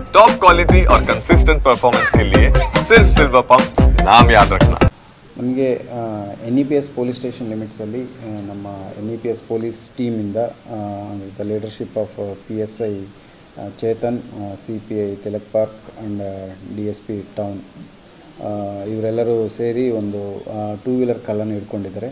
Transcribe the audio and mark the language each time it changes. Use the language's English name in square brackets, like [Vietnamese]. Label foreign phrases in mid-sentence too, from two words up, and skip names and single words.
[English] top quality [Hindi] और [English] consistent performance [Hindi] के लिए सिर्फ सिल्वर पंप नाम याद रखना। [Kannada] ನಮಗೆ NEPS [English] police station limitsಅಲ್ಲಿ [Kannada] ನಮ್ಮ NEPS [English] police teamಇಂದ the leadership of [Kannada] PSI ಚೇತನ್, CPI ತಿಲಕ್ ಪಾರ್ಕ್ ಆ್ಯಂಡ್ DSP ಟೌನ್ ಇವರೆಲ್ಲರೂ ಸೇರಿ ಒಂದು 2 ವೀಲರ್ ಕಳ್ಳನ್ನು ಹಿಡ್ಕೊಂಡಿದ್ದಾರೆ.